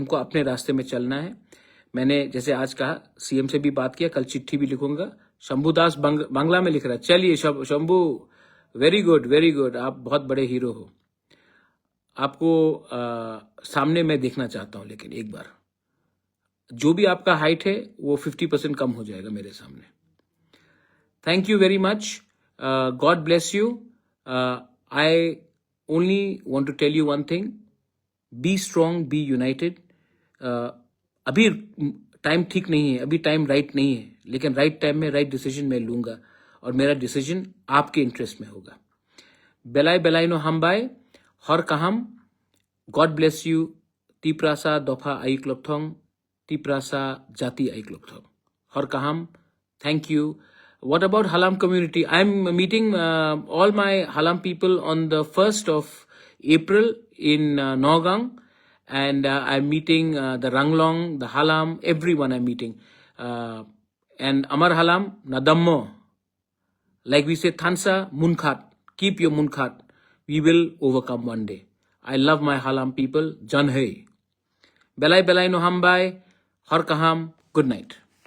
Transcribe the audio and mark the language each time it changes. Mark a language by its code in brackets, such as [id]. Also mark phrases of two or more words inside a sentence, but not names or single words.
[hi] हमको अपने रास्ते में चलना है। मैंने जैसे आज कहा, सीएम से भी बात किया, कल चिट्ठी भी लिखूंगा। शंभुदास बांग्ला में लिख रहा है। चलिए शंभू, [en] very good very good, [hi] आप बहुत बड़े हीरो हो। आपको सामने मैं देखना चाहता हूं, लेकिन एक बार जो भी आपका हाइट है वो 50% कम हो जाएगा मेरे सामने। [en] thank you very much, god bless you. I only want to tell you one thing, be strong, be united. [hi] अभी टाइम ठीक नहीं है, अभी टाइम राइट नहीं है, लेकिन [en] right time [hi] में [en] right decision [hi] मैं लूंगा, और मेरा डिसीजन आपके इंटरेस्ट में होगा। [trp] बेलाई बेलाई नो हमबाई, हर कहाम, [en] god bless you. [trp] तिप्रासा दफा आइक लोपथोंग, तिप्रासा जाति आइक लोपथोंग, हर कहाम, [en] thank you. What about Halam community? I'm meeting all my Halam people on the 1st of April in Nagaung, and I'm meeting the Ranglong, the Halam, everyone I'm meeting. And Amar Halam, Nadammo. Like we say, Thansa, Munkhat, keep your Munkhat. We will overcome one day. I love my Halam people. [trp] Jan hai. Belai belai no hambai. Har kaham. [en] Good night.